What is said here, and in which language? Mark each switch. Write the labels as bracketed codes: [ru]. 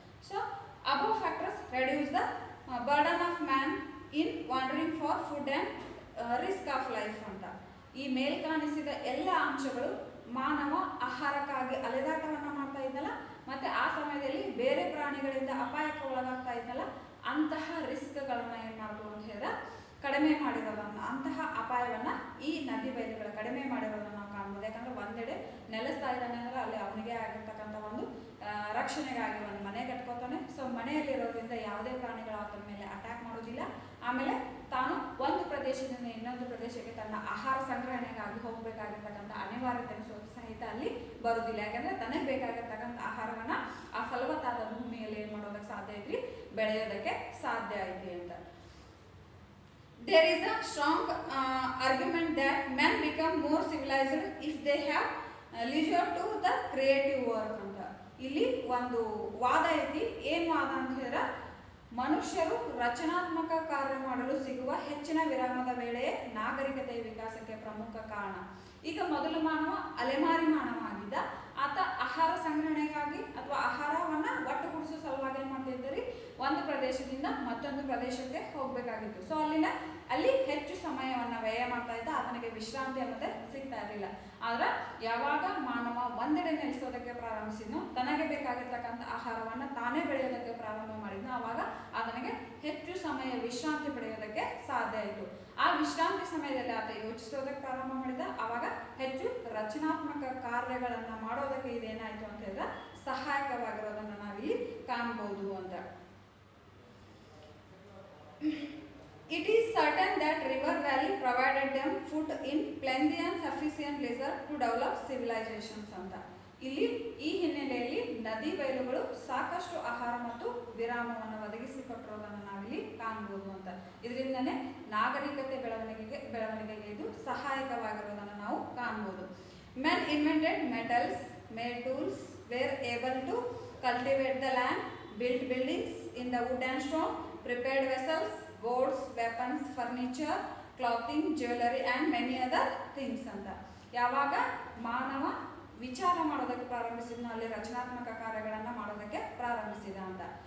[en] So above factors reduce the burden of man in wandering for food and risk of life ಅಂತ. [kn] ಈ ಮೇಲ್ಕಾಣಿಸಿದ ಎಲ್ಲ ಅಂಶಗಳು ಮಾನವ ಆಹಾರಕ್ಕಾಗಿ ಅಲೆದಾಟವನ್ನು ಮಾಡ್ತಾ ಇದ್ದಲ್ಲ ಮತ್ತು ಆ ಸಮಯದಲ್ಲಿ ಬೇರೆ ಪ್ರಾಣಿಗಳಿಂದ ಅಪಾಯಕ್ಕೆ ಒಳಗಾಗ್ತಾ ಇದ್ದಲ್ಲ, ಅಂತಹ ರಿಸ್ಕ್ಗಳನ್ನು ಏನು ಮಾಡ್ಬೋದು ಅಂತ ಹೇಳಿದ್ರೆ ಕಡಿಮೆ ಮಾಡಿರೋದನ್ನು, ಅಂತಹ ಅಪಾಯವನ್ನು ಈ ನದಿ ಬಯಲುಗಳು ಕಡಿಮೆ ಮಾಡಿರೋದನ್ನು ನಾವು ಕಾಣ್ಬೋದು. ಯಾಕಂದರೆ ಒಂದೆಡೆ ನೆಲೆಸ್ತಾ ಇದ್ದಾನೆ ಅಂದರೆ ಅಲ್ಲಿ ಅವನಿಗೆ ಆಗಿರ್ತಕ್ಕಂಥ ಒಂದು ರಕ್ಷಣೆಗಾಗಿ ಒಂದು ಮನೆ ಕಟ್ಕೋತಾನೆ. ಸೊ ಮನೆಯಲ್ಲಿರೋದ್ರಿಂದ ಯಾವುದೇ ಪ್ರಾಣಿಗಳು ಆತನ ಮೇಲೆ ಅಟ್ಯಾಕ್ ಮಾಡೋದಿಲ್ಲ. ಆಮೇಲೆ ತಾನು ಒಂದು ಪ್ರದೇಶದಿಂದ ಇನ್ನೊಂದು ಪ್ರದೇಶಕ್ಕೆ ತನ್ನ ಆಹಾರ ಸಂಗ್ರಹಣೆಗಾಗಿ ಹೋಗಬೇಕಾಗಿರ್ತಕ್ಕಂಥ ಅನಿವಾರ್ಯತೆ ಸಹಿತ ಅಲ್ಲಿ ಬರೋದಿಲ್ಲ. ಯಾಕಂದರೆ ತನಗೆ ಬೇಕಾಗಿರ್ತಕ್ಕಂಥ ಆಹಾರವನ್ನು ಆ ಫಲವತ್ತಾದ ಭೂಮಿಯಲ್ಲಿ ಏನು ಮಾಡೋದಕ್ಕೆ ಸಾಧ್ಯ ಐತ್ರಿ, ಬೆಳೆಯೋದಕ್ಕೆ ಸಾಧ್ಯ ಐತಿ ಅಂತ. [en] There is a strong argument that men become more civilized if they have leisure to the creative work ಅಂತ. [kn] ಇಲ್ಲಿ ಒಂದು ವಾದ ಐತಿ. ಏನು ವಾದ ಅಂತ ಹೇಳಿದ್ರೆ ಮನುಷ್ಯರು ರಚನಾತ್ಮಕ ಕಾರ್ಯ ಮಾಡಲು ಸಿಗುವ ಹೆಚ್ಚಿನ ವಿರಾಮದ ವೇಳೆಯೇ ನಾಗರಿಕತೆಯ ವಿಕಾಸಕ್ಕೆ ಪ್ರಮುಖ ಕಾರಣ. ಈಗ ಮೊದಲು ಮಾನವ ಅಲೆಮಾರಿ ಮಾನವ ಆಗಿದ್ದ. ಆತ ಆಹಾರ ಸಂಗ್ರಹಣೆಗಾಗಿ ಅಥವಾ ಆಹಾರವನ್ನ ಒಟ್ಟುಗೂಡಿಸೋ ಸಲುವಾಗಿ ಏನ್ ಮಾಡ್ತಿದ್ರಿ, ಒಂದು ಪ್ರದೇಶದಿಂದ ಮತ್ತೊಂದು ಪ್ರದೇಶಕ್ಕೆ ಹೋಗ್ಬೇಕಾಗಿತ್ತು. ಸೊ ಅಲ್ಲಿ ಹೆಚ್ಚು ಸಮಯವನ್ನ ವ್ಯಯ ಮಾಡ್ತಾ ಇದ್ದ. ಆತನಿಗೆ ವಿಶ್ರಾಂತಿ ಅನ್ನೋದೇ ಸಿಗ್ತಾ ಇರಲಿಲ್ಲ. ಆದ್ರೆ ಯಾವಾಗ ಮಾನವ ಒಂದೆಡೆ ನೆಲೆಸೋದಕ್ಕೆ ಪ್ರಾರಂಭಿಸಿದ್ನೋ, ತನಗೆ ಬೇಕಾಗಿರ್ತಕ್ಕಂಥ ಆಹಾರವನ್ನ ತಾನೇ ಬೆಳೆಯೋದಕ್ಕೆ ಪ್ರಾರಂಭ ಮಾಡಿದ್ನೋ, ಆವಾಗ ಆತನಿಗೆ ಹೆಚ್ಚು ಸಮಯ ವಿಶ್ರಾಂತಿ ಪಡೆಯೋದಕ್ಕೆ ಸಾಧ್ಯ ಆಯಿತು. ಆ ವಿಶ್ರಾಂತಿ ಸಮಯದಲ್ಲಿ ಆತ ಯೋಚಿಸೋದಕ್ಕೆ ಪ್ರಾರಂಭ ಮಾಡಿದ. ಆವಾಗ ಹೆಚ್ಚು ರಚನಾತ್ಮಕ ಕಾರ್ಯಗಳನ್ನ ಮಾಡೋದಕ್ಕೆ ಇದೇನಾಯ್ತು ಅಂತ ಹೇಳಿದ್ರೆ ಸಹಾಯಕವಾಗಿರೋದನ್ನ ನಾವಿಲ್ಲಿ ಕಾಣಬಹುದು ಅಂತ. [en] It is certain that river valley provided them food in plenty and sufficient leisure to develop civilizations ಅಂತ. [kn] ಇಲ್ಲಿ ಈ ಹಿನ್ನೆಲೆಯಲ್ಲಿ ನದಿ ಬಯಲುಗಳು ಸಾಕಷ್ಟು ಆಹಾರ ಮತ್ತು ವಿರಾಮವನ್ನು ಒದಗಿಸಿಕೊಟ್ಟಿರೋದನ್ನು ನಾವಿಲ್ಲಿ ಕಾಣಬಹುದು ಅಂತ. ಇದರಿಂದನೇ ನಾಗರಿಕತೆ ಬೆಳವಣಿಗೆಗೆ ಇದು ಸಹಾಯಕವಾಗಿರೋದನ್ನು ನಾವು ಕಾಣಬಹುದು. [en] Men invented metals, made tools, were able to cultivate the land, built buildings in the wood and stone, prepared vessels, boats, weapons, furniture, clothing, jewelry and many other things ಅಂತ. [kn] ಯಾವಾಗ ಮಾನವ ವಿಚಾರ ಮಾಡೋದಕ್ಕೆ ಪ್ರಾರಂಭಿಸಿದ್ನೋ ಅಲ್ಲಿ ರಚನಾತ್ಮಕ ಕಾರ್ಯಗಳನ್ನು ಮಾಡೋದಕ್ಕೆ ಪ್ರಾರಂಭಿಸಿದ ಅಂತ.